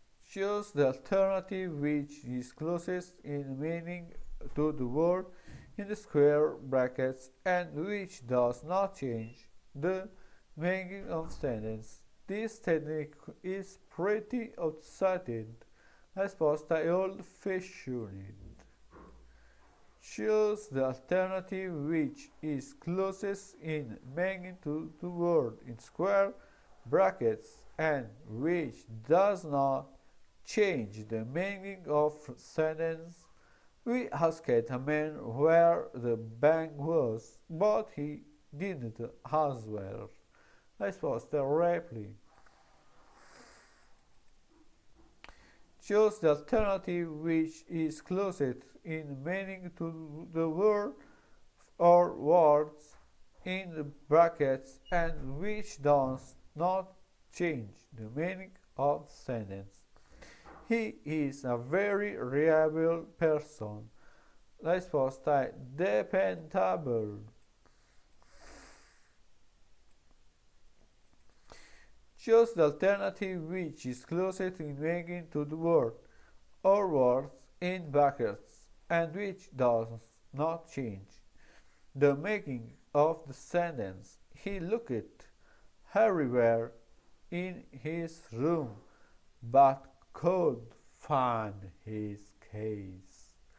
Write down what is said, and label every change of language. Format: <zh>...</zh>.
<en>Choose the alternative which is closest in meaning to the word in the square brackets and which does not change the meaning of sentence. This technique is pretty outdated.</en> <it>La risposta è</it> <en>old-fashioned. Choose the alternative which is closest in making to the word in square brackets and which does not change the meaning of sentence. We asked a man where the bank was, but he didn't answer.</en> <it>La risposta è</it> <en>reply. Choose the alternative which is closest in meaning to the word or words in the brackets and which does not change the meaning of sentence. He is a very reliable person.</en> <it>La risposta è</it> <en>dependable. Choose the alternative which is closest in making to the word or words in brackets and which does not change the making of the sentence. He looked everywhere in his room but could find his keys.</en>